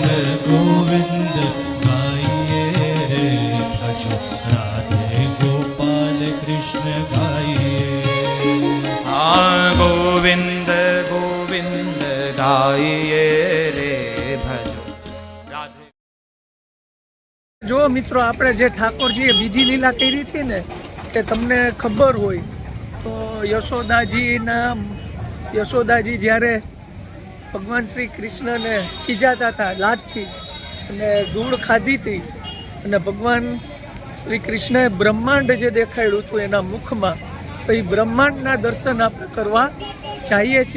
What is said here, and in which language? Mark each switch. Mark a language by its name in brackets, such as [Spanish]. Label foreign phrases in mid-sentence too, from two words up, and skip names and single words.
[Hindi] गोविंद गाइए रे भजो, राधे गोपाल कृष्ण गाइए। हाँ गोविंद गोविंद गाइए रे भजो, राधे। [Gujarati] જો મિત્રો આપણે જે ઠાકોરજીએ બીજી લીલા કરી હતી ને કે તમને ખબર હોય તો યશોદાજી જ્યારે ભગવાન શ્રી કૃષ્ણને ખીજાતા હતા લાતથી અને ધૂળ ખાધી હતી અને ભગવાન શ્રી કૃષ્ણએ બ્રહ્માંડ જે દેખાડ્યું હતું એના મુખમાં, તો એ બ્રહ્માંડના દર્શન આપણે કરવા જઈએ છીએ.